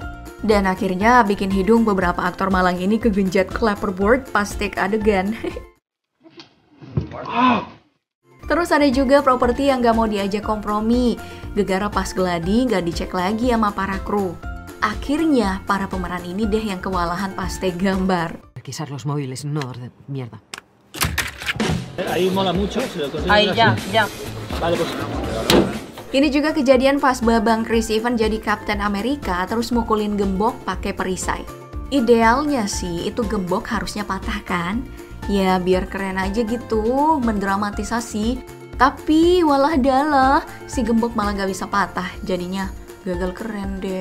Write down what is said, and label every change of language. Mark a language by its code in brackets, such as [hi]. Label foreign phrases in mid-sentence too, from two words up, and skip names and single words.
[id] Dan akhirnya bikin hidung beberapa aktor malang ini kegenjat clapperboard pas take adegan. Terus ada juga properti yang gak mau diajak kompromi, gara-gara pas gladi gak dicek lagi sama para kru. Akhirnya para pemeran ini deh yang kewalahan pas take gambar. [es] Quizás los móviles no de mierda. Ahí mola mucho. Ahí ya. Vale, pues. [id] Ini juga kejadian pas Babang Chris Evans jadi Captain America terus mukulin gembok pakai perisai. Idealnya sih itu gembok harusnya patah kan? Ya biar keren aja gitu, mendramatisasi. Tapi walah dalah, si gembok malah gak bisa patah, jadinya gagal keren deh.